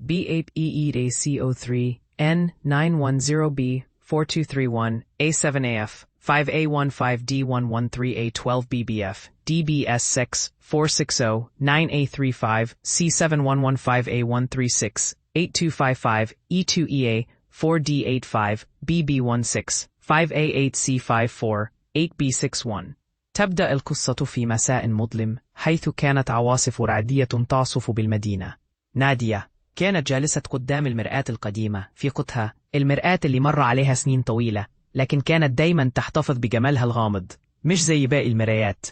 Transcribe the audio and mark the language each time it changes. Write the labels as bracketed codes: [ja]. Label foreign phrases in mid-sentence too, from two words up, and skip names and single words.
[ar] B8EEACO3, N910B, 4231, A7AF, 5A15D113A12BBF, DBS6, 460, 9A35, C7115A136, 8255, E2EA, 4D85, BB16, 5A8C54, 8B61. تبدأ القصة في مساء مظلم، حيث كانت عواصف رعدية تعصف بالمدينة. نادية كانت جالسة قدام المرآة القديمة في قطها، المرآة اللي مر عليها سنين طويلة، لكن كانت دايما تحتفظ بجمالها الغامض، مش زي باقي المرايات.